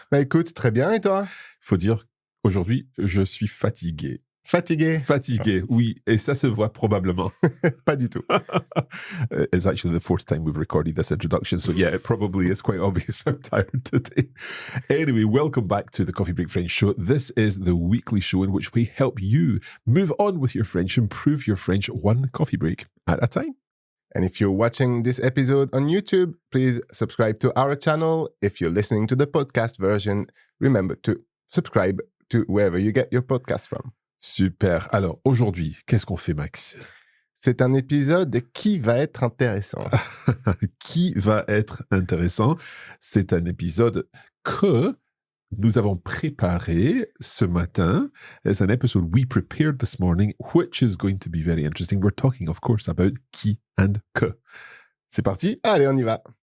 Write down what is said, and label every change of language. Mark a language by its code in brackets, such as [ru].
[fr] Bah écoute, très bien, et toi? Faut dire, aujourd'hui, je suis fatigué. Fatigué? Fatigué, oui. Et ça se voit probablement. Pas du tout. [en] It's actually the fourth time we've recorded this introduction. So yeah, it probably is quite obvious I'm tired today. Anyway, welcome back to the Coffee Break French Show. This is the weekly show in which we help you move on with your French, improve your French one coffee break at a time. And if you're watching this episode on YouTube, please subscribe to our channel. If you're listening to the podcast version, remember to subscribe to wherever you get your podcast from. [fr] Super. Alors, aujourd'hui, qu'est-ce qu'on fait, Max? C'est un épisode qui va être intéressant. Qui va être intéressant? C'est un épisode que nous avons préparé ce matin. [en] It's an episode we prepared this morning, which is going to be very interesting. We're talking, of course, about qui and que. [fr] C'est parti? Allez, on y va.